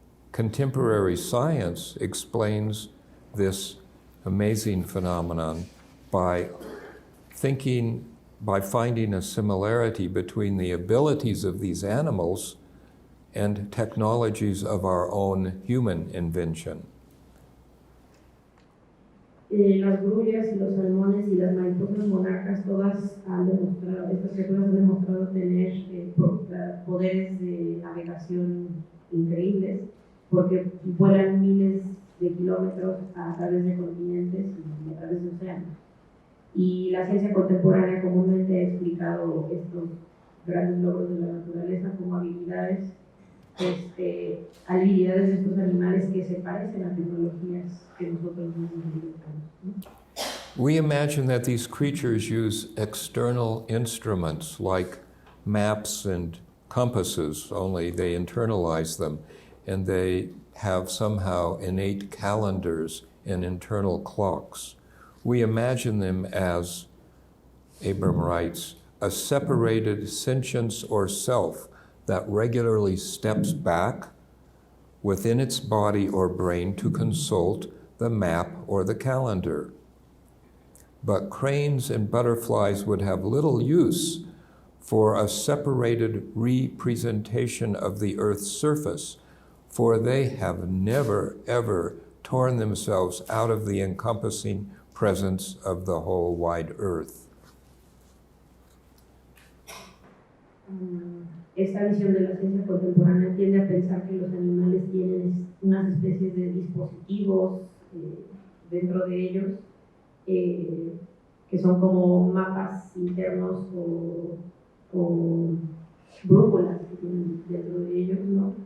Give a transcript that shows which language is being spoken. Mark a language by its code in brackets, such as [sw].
[en] Contemporary science explains this amazing phenomenon by thinking by finding a similarity between the abilities of these animals and technologies of our own human invention. [es] Las grullas y los salmones y las mariposas monarcas, todas han demostrado, estas criaturas han demostrado tener poderes de navegación increíbles, porque vuelan miles de kilómetros a través de continentes y a través de océanos. Y la ciencia contemporánea comúnmente ha explicado estos grandes logros de la naturaleza como habilidades de estos animales que se parecen a tecnologías que nosotros mismos inventamos. [en] We imagine that these creatures use external instruments like maps and compasses, only they internalize them, and they have somehow innate calendars and internal clocks. We imagine them as, Abram writes, a separated sentience or self that regularly steps back within its body or brain to consult the map or the calendar. But cranes and butterflies would have little use for a separated representation of the Earth's surface, for they have never, ever torn themselves out of the encompassing presence of the whole wide Earth. [es] Esta visión de la ciencia contemporánea tiende a pensar que los animales tienen unas especies de dispositivos dentro de ellos que son como mapas internos o brújulas que tienen dentro de ellos, ¿no?